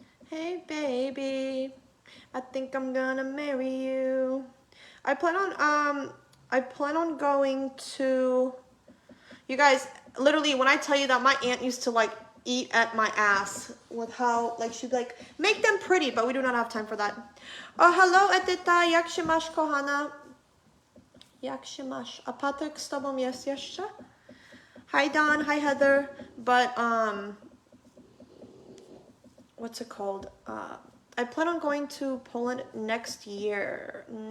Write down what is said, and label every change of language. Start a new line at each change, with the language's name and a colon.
English: Hey, baby. I think I'm gonna marry you. I plan on going to, you guys, literally when I tell you that my aunt used to like eat at my ass with how like she'd be like, make them pretty, but we do not have time for that. Oh, hello
Polish: Edyta, jak się masz, kochana? Jak się masz? A Patryk z tobą jest jeszcze?
English: Hi Don, hi Heather, but what's it called? I plan on going to Poland next year.